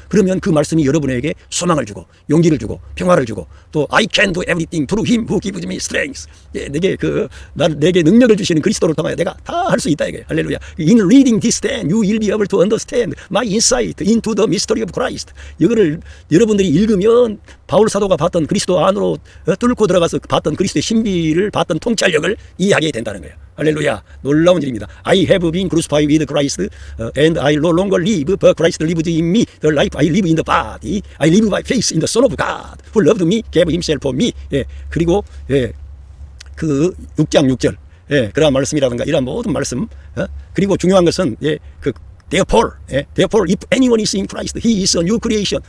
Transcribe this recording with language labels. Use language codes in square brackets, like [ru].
[ko] 그러면 그 말씀이 여러분에게 소망을 주고 용기를 주고 평화를 주고 또 [en] I can do everything through him who gives me strength. [ko] 내게 능력을 주시는 그리스도를 통하여 내가 다 할 수 있다 이게. 할렐루야. [en] In reading this then you will be able to understand my insight into the mystery of Christ. [ko] 이거를 여러분들이 읽으면 바울 사도가 봤던 그리스도 안으로 뚫고 들어가서 봤던 그리스도의 신비를 봤던 통찰력을 이해하게 된다는 거예요. 할렐루야. 놀라운 일입니다. [en] I have been crucified with Christ and I no longer live but Christ lives in me. The life I live in the body I live by faith in the Son of God who loved me, gave himself for me. [ko] 그리고 그 6장 6절 그러한 말씀이라든가 이러한 모든 말씀 그리고 중요한 것은 [en] Therefore if anyone is in Christ he is a new creation.